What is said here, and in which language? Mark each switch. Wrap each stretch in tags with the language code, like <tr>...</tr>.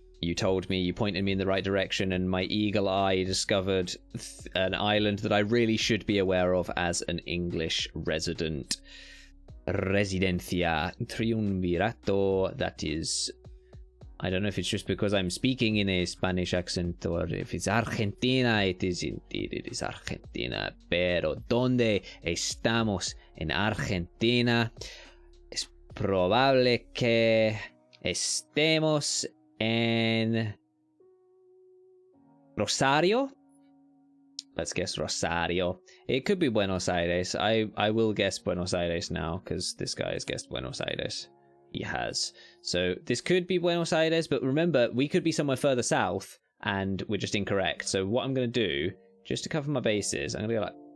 <en>You told me, you pointed me in the right direction, and my eagle eye discovered an island that I really should be aware of as an English resident. Residencia Triunvirato, that is... I don't know if it's just because I'm speaking in a Spanish accent, or if it's Argentina. It is indeed, it is Argentina.</en> <es>Pero ¿dónde estamos en Argentina? Es probable que estemos en Rosario.</es> <en>Let's guess Rosario. It could be Buenos Aires. I will guess Buenos Aires now, because this guy has guessed Buenos Aires. He has. So this could be Buenos Aires, but remember, we could be somewhere further south, and we're just incorrect. So what I'm going to do, just to cover my bases, I'm going to go like...</en>